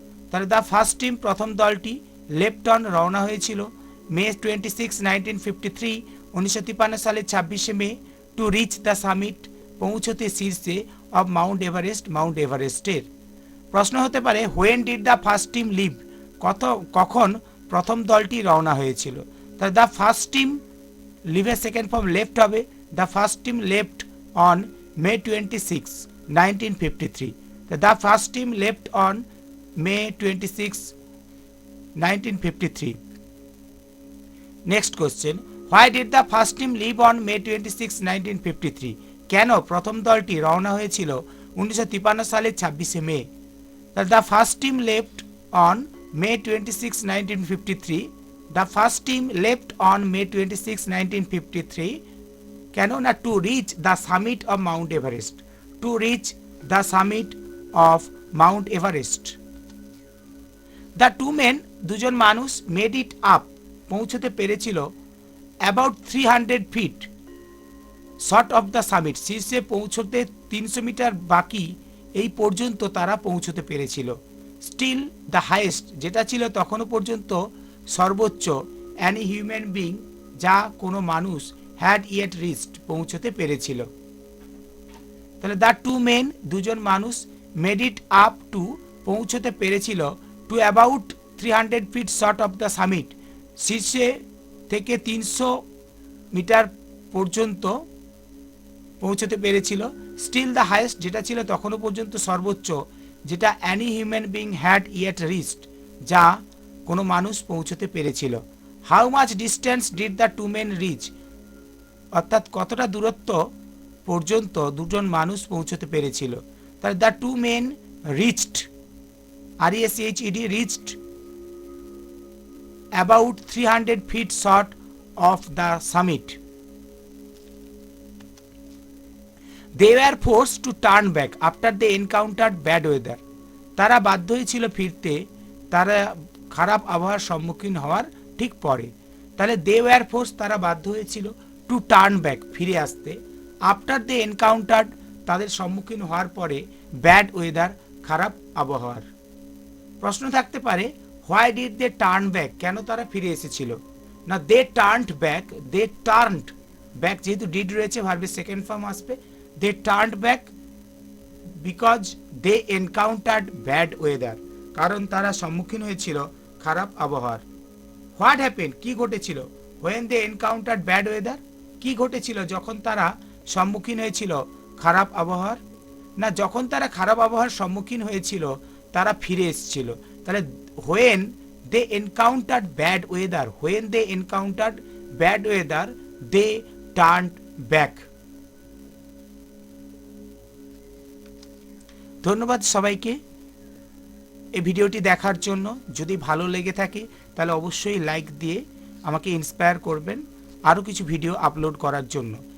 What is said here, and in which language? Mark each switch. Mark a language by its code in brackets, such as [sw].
[en] তাহলে the first team, [bn] প্রথম দলটি, [en] left on, [bn] রওনা হয়েছিল, [en] May 26, 1953 সালে 26শে মে, টু রিচ দ্য সামিট, [bn] পৌঁছতে শীর্ষে, [en] Of mount এভারেস্টের। [bn] প্রশ্ন হতে পারে, [en] when did the first team leave, [bn] কখন প্রথম দলটি রওনা হয়েছিল। তাহলে [en] the first team, [bn] লিভের second form left হবে, [en] the first team left on May 26, 1953. The first team left on May 26, 1953. Next question. Why did the first team leave on May 26, 1953? [bn] কেন প্রথম দলটি রওনা হয়েছিল 1953 সালের 26শে মে? [en] The first team left on May 26, 1953. The first team left on May 26, 1953. [bn] কেন না [en] to reach the summit of Mount Everest. To reach the summit of Mount Everest. The two men, [bn] দুজন মানুষ, [en] made it up, [bn] পৌঁছতে পেরেছিল [en] about 300 feet short of the summit. [bn] শীর্ষে পৌঁছতে 300 metre বাকি এই পর্যন্ত তারা পৌঁছতে পেরেছিল। [en] Still the highest, [bn] যেটা ছিল তখনও পর্যন্ত সর্বোচ্চ, [en] any human being, [bn] যা কোনো মানুষ, [en] had yet reached, [bn] পৌঁছতে পেরেছিল। [en] তাহলে the two men, [bn] দুজন মানুষ, [en] made it up to, পৌঁছতে পেরেছিল, to about 300 feet short of the summit, [bn] শীর্ষে থেকে 300 মিটার পর্যন্ত পৌঁছতে পেরেছিল। [en] still the highest, [bn] যেটা ছিল তখনও পর্যন্ত সর্বোচ্চ, যেটা [en] any human being had yet reached, [bn] যা কোনো মানুষ পৌঁছতে পেরেছিল। [en] how much distance did the two men reach, [bn] অর্থাৎ কতটা দূরত্ব পর্যন্ত দুজন মানুষ পৌঁছতে পেরেছিল। [en] তাহলে the two men reached, RECHED, reached about 300 feet short of the summit. They were forced to turn back after they encountered bad weather. [bn] তারা বাধ্য হয়েছিল ফিরতে, তারা খারাপ আবহাওয়ার সম্মুখীন হওয়ার ঠিক পরে। তাহলে [en] they were forced, [bn] তারা বাধ্য হয়েছিল, [en] to turn back, [bn] ফিরে আসতে, [en] after they encountered, [bn] তাদের সম্মুখীন হওয়ার পরে, [en] bad weather, [bn] খারাপ আবহাওয়ার। প্রশ্ন থাকতে পারে [en] why did they turn back, [bn] কেন তারা ফিরে এসেছিল? [en] না they turned back, they turned back, [bn] যেহেতু did রয়েছে ভার্বের সেকেন্ড ফর্ম আসবে, [en] they turned back because they encountered bad weather, [bn] কারণ তারা সম্মুখীন হয়েছিল খারাপ আবহাওয়ার। [en] what happened, [bn] কি ঘটেছিল? [en] when they encountered bad weather, [bn] কি ঘটেছিল যখন তারা সম্মুখীন হয়েছিল খারাপ আবহাওয়ার? না যখন তারা খারাপ আবহাওয়ার সম্মুখীন হয়েছিল তারা ফিরে এসেছিল। [en] তাহলে when they encountered bad weather, when they encountered bad weather, they turned back. [bn] ধন্যবাদ সবাইকে এই ভিডিওটি দেখার জন্য। যদি ভালো লেগে থাকে তাহলে অবশ্যই লাইক দিয়ে আমাকে ইন্সপায়ার করবেন আরও কিছু ভিডিও আপলোড করার জন্য।